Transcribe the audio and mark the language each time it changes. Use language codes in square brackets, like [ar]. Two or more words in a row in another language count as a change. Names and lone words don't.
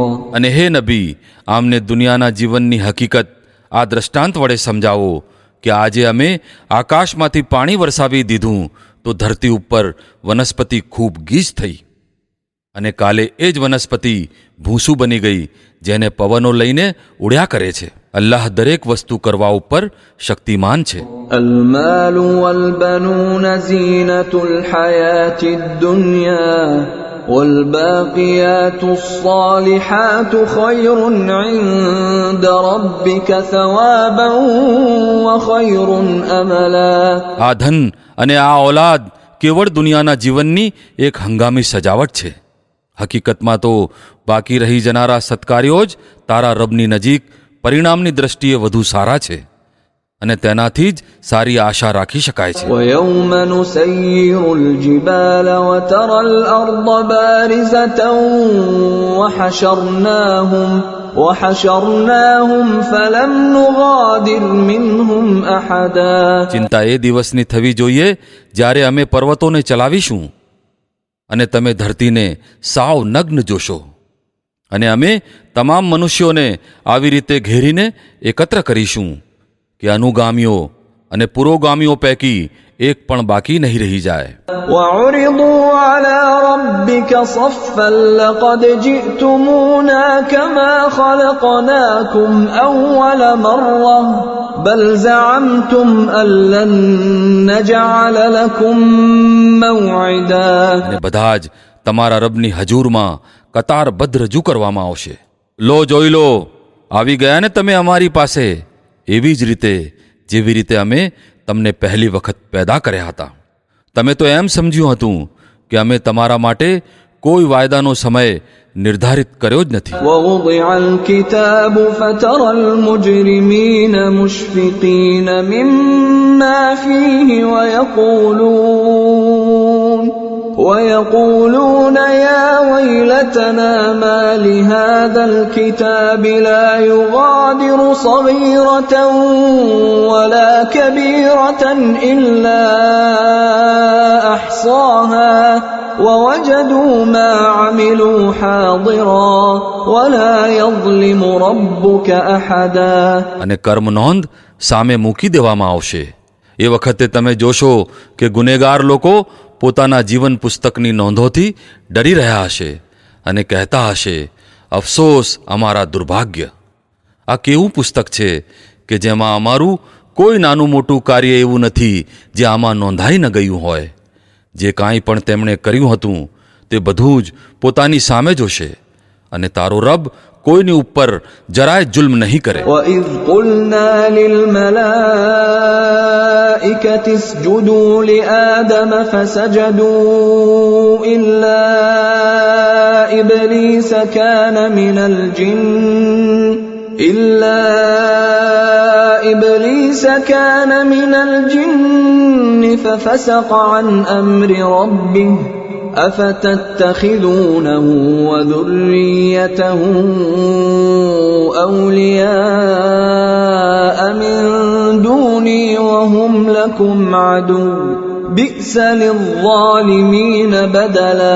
[gu] અને હે નબી, આમને દુનિયાના જીવનની હકીકત આ દ્રષ્ટાંત વડે સમજાવો કે આજે અમે આકાશમાંથી પાણી વરસાવી દીધું તો ધરતી ઉપર વનસ્પતિ ખૂબ ગીચ થઈ, અને કાલે એ જ વનસ્પતિ ભૂસું બની ગઈ જેને પવનો લઈને ઉડ્યા કરે છે. અલ્લાહ દરેક વસ્તુ કરવા ઉપર શક્તિમાન છે. [ar] المال والبنون زينة الحياة الدنيا والباقيات الصالحات خير عند ربك ثوابا وخير أملا. [gu] આ ધન અને આ ઔલાદ કેવળ દુનિયાના જીવનની એક હંગામી સજાવટ છે. હકીકતમાં તો બાકી રહી જનારા સત્કાર્યો જ તારા રબની નજીક પરિણામની દ્રષ્ટિએ વધુ સારા છે, અને તેનાથી જ સારી આશા રાખી શકાય છે. [ar] ويوم نسير الجبال وترى الأرض بارزة وحشرناهم فلم نغادر منهم أحدا. [gu] ચિંતા એ દિવસની થવી જોઈએ જ્યારે અમે પર્વતોને ચલાવીશું અને તમે ધરતીને સાવ નગ્ન જોશો, અને અમે તમામ મનુષ્યોને આવી રીતે ઘેરીને એકત્ર કરીશું કે અનુગામીઓ અને પુરોગામીઓ પૈકી એક પણ બાકી નહીં રહી જાય. [ar] وعرضوا على ربك صفا لقد جئتمونا كما خلقناكم أول مرة بل زعمتم أن لن نجعل لكم موعدا. [gu] અને બધા જ તમારા રબની હજૂરમાં કતારબદ્ધ રજૂ કરવામાં આવશે. લો જોઈ લો, આવી ગયા ને તમે અમારી પાસે, એવી જ રીતે જેવી રીતે અમે તમને પહેલી વખત પેદા કર્યા હતા. તમે તો એમ સમજ્યું હતું કે અમે તમારા માટે કોઈ વાયદાનો સમય નિર્ધારિત કર્યો જ નથી. [ar] ووضع الكتاب فترى المجرمين مشفقين مما فيه ويقولون يا ويلتنا ما لهذا الكتاب لا يغادر صغيرة ولا كبيرة إلا أحصاها ووجدوا ما عملوا حاضرا ولا يظلم ربك أحدا. [gu] અને કર્મ નોંધ સામે મૂકી દેવામાં આવશે. એ વખતે તમે જોશો કે ગુનેગાર લોકો પોતાના જીવન પુસ્તકની નોંધોથી ડરી રહ્યા હશે અને કહેતા હશે, અફસોસ અમારા દુર્ભાગ્ય. આ કેવું પુસ્તક છે કે જેમાં અમારું કોઈ નાનું મોટું કાર્ય એવું નથી જે આમાં નોંધાઈ ન ગયું હોય. જે કાંઈ પણ તેમણે કર્યું હતું તે બધું જ પોતાની સામે જોશે અને તારો રબ કોઈની ઉપર જરાય જુલ્મ નહીં કરે. [ar] وإذ قلنا للملائكة اسجدوا لآدم فسجدوا إلا إبليس كان من الجن ففسق عن أمر ربه أفتتخذونه وذريته أولياء من دوني وهم لكم عدو بئس للظالمين بدلا.